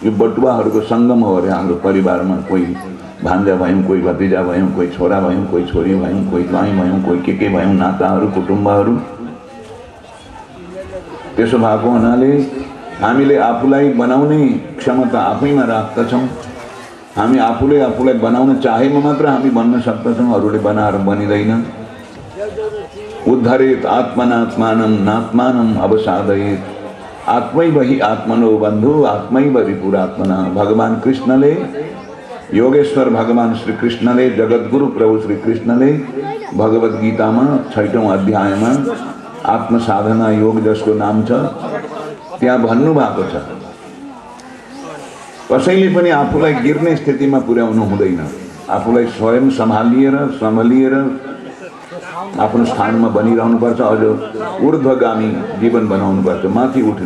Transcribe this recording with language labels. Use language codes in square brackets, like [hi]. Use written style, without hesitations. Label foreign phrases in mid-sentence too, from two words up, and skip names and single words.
[ne] यो बटुवाहरूको सङ्गम हो अरे हाम्रो परिवारमा। कोही भान्जा भयौँ, कोही भतिजा भयौँ, कोही छोरा भयौँ, कोही छोरी भयौँ, कोही ज्वाइँ भयौँ, कोही के भयौँ, नाताहरू कुटुम्बहरू। त्यसो भएको हुनाले हामीले आफूलाई बनाउने क्षमता आफैमा राख्दछौँ। हामी आफूले आफूलाई बनाउन चाहेमा मात्र हामी बन्न सक्दछौँ, अरूले बनाएर बनिदैन। [sa] उद्धरेत आत्मनात्मानं नात्मानं अवसादयेत आत्मैव हि आत्मनो बन्धु आत्मैव रिपुरात्मना। [ne] भगवान कृष्णले, योगेश्वर भगवान श्री कृष्णले, जगद्गुरु प्रभु श्री कृष्णले भगवत गीतामा 6औं अध्यायमा आत्म साधना योग जसको नाम छ त्यहाँ भन्नु भएको छ, कसैले पनि आफूलाई गिर्ने स्थितिमा पुर्याउनु हुँदैन। आफूलाई स्वयं सम्हालिएर आफ्नो स्थानमा बनिरहनुपर्छ, अझ ऊर्ध्वगामी जीवन बनाउनुपर्छ, माथि उठ्ने।